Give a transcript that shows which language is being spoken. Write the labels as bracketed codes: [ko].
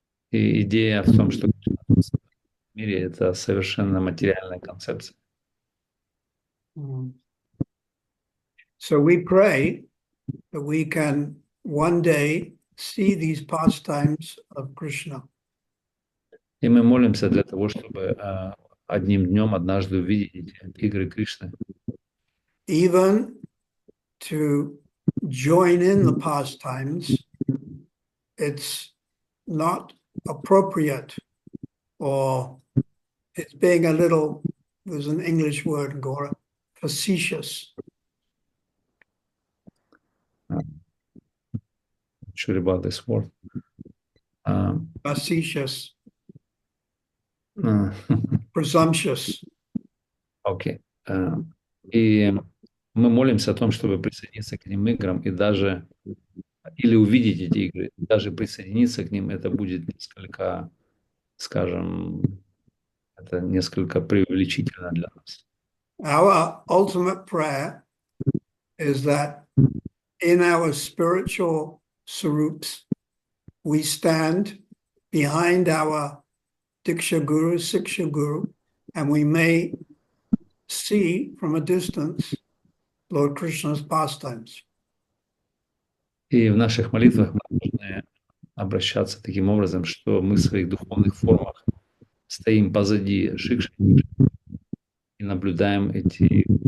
[ru] И идея в том, что в мире это совершенно материальная концепция. [en] So we pray that we can one day see these pastimes of Krishna. [ru] И мы молимся для того, чтобы одним днем однажды увидеть эти игры Кришны. [en] Even to join in the pastimes, it's not appropriate, or it's being a little, there's an English word, Gora, facetious. Not sure about this word. Facetious. Presumptuous. [ru] Окей. И мы молимся о том, чтобы присоединиться к этим играм и даже или увидеть эти игры, даже присоединиться к ним, это будет несколько, скажем, это несколько преувеличительно для нас. [en] Our ultimate prayer is that in our spiritual sarups, we stand behind our Diksha Guru, Siksha Guru, and we may see from a distance Lord Krishna's pastimes. [ru] И в наших молитвах мы должны обращаться таким образом, что мы в своих духовных формах стоим позади Шикши и наблюдаем эти...